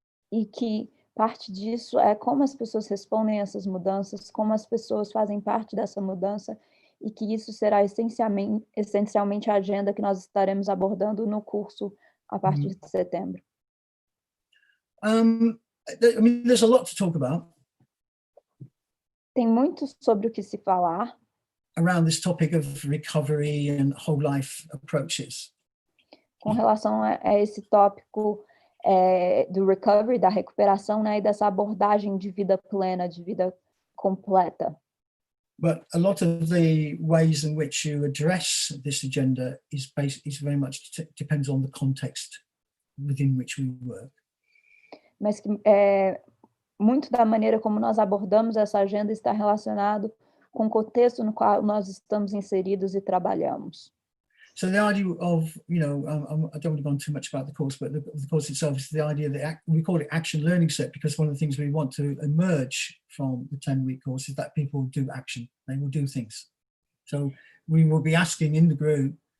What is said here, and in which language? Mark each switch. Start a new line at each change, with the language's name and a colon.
Portuguese: E que parte disso é como as pessoas respondem a essas mudanças, como as pessoas fazem parte dessa mudança, e que isso será essencialmente a agenda que nós estaremos abordando no curso a partir de setembro.
English: I mean, there's a lot to talk about.
Portuguese: Tem muito sobre o que se falar.
English: Around this topic of recovery and whole life approaches.
Portuguese: Com relação a esse tópico do recovery, da recuperação, né, e dessa abordagem de vida plena, de vida completa.
English: But a lot of the ways in which you address this agenda is very much depends on the context within which we work.
Portuguese: Mas que muito da maneira como nós abordamos essa agenda está relacionado com o contexto no qual nós estamos inseridos e trabalhamos.
English: So the idea of, I don't want to go on too much about the course, but the course itself is the idea that we call it action learning set, because one of the things we want to emerge from the 10-week course is that people do action, they will do things. So we will be asking in the group